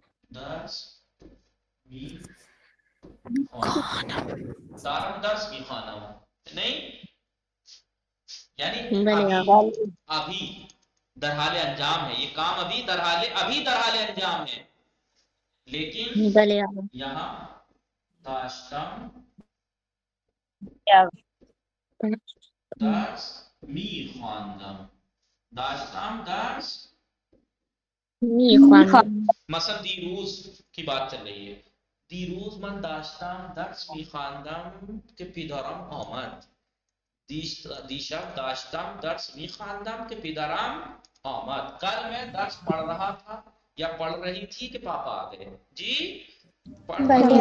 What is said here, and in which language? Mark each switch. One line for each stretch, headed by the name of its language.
Persian: درس میخوانم، دارم درس میخوانم
Urdu: نہیں،
Persian: یعنی بلے
Urdu: ابھی
Persian: آقا
Urdu: ابھی درحال انجام ہے، یہ کام ابھی درحال انجام ہے، لیکن
Persian: بلے آقا
Urdu: یہاں
Persian: داشتم درس میخواندم، داشتم درس میخوانم
Urdu: مثلا دیروز کی بات چل رہی ہے،
Persian: دیروز من داشتم درس میخواندم که پدرم آمد، دیشب داشتم درس میخواندم که پدرم آمد،
Urdu: کل میں درس پڑھ رہا
Persian: تھا یا پڑھ رہی تھی کہ پاپا آ گئے، جی پڑھ رہا